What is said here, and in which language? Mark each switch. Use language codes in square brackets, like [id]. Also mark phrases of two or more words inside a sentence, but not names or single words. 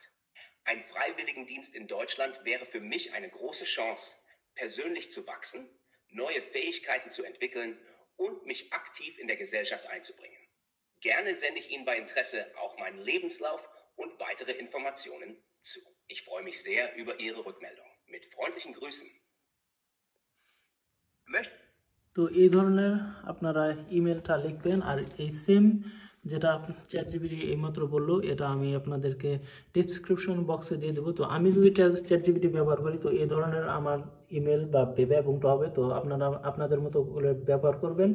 [de] Ein Freiwilligendienst in Deutschland wäre für mich eine große Chance, persönlich zu wachsen, neue Fähigkeiten zu entwickeln und mich aktiv in der Gesellschaft einzubringen. Gerne sende ich Ihnen bei Interesse auch meinen Lebenslauf und weitere Informationen zu. Ich freue mich sehr über Ihre Rückmeldung. Mit freundlichen Grüßen. [bn] তো এই ধরনের আপনারা ইমেলটা লিখবেন আর এই সেম যেটা চ্যাটজিপিটি এইমাত্র বললো এটা আমি আপনাদেরকে [en] description box [bn] দিয়ে দেবো। তো আমি যদি চ্যাটজিপিটি ব্যবহার করি তো এই ধরনের আমার ইমেল বা বেবেবংটা হবে, তো আপনারা আপনাদের মতো করে ব্যবহার করবেন।